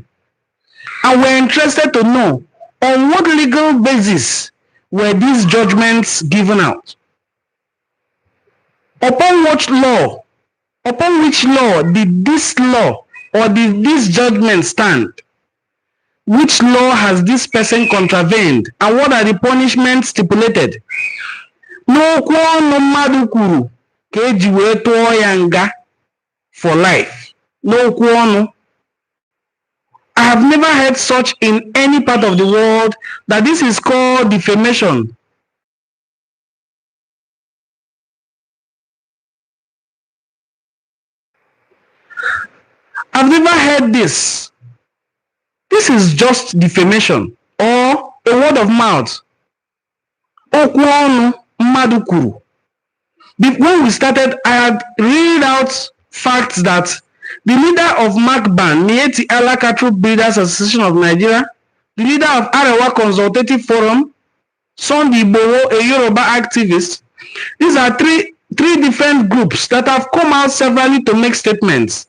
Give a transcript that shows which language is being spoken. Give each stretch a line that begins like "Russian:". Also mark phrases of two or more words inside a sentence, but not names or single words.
English: And we're interested to know on what legal basis were these judgments given out? Upon which law did this law or did this judgment stand? Which law has this person contravened, and what are the punishments stipulated?
Igbo: N'okwu ọnụ mmadụ kwuru ka eji wee tụọ ya nga
English: for life.
Igbo: N'okwu ọnụ.
English: I have never heard such in any part of the world, that this is called defamation. I've never heard this. This is just defamation or a word of mouth.
Igbo: Okwu ọnụ mmadụ kwuru.
English: When we started, I had read out facts that the leader of MACBAN, Mieti Allah Cattle Breeders Association of Nigeria, the leader of Arewa Consultative Forum, Sunday Igbo, a Yoruba activist, these are three different groups that have come out severally to make statements.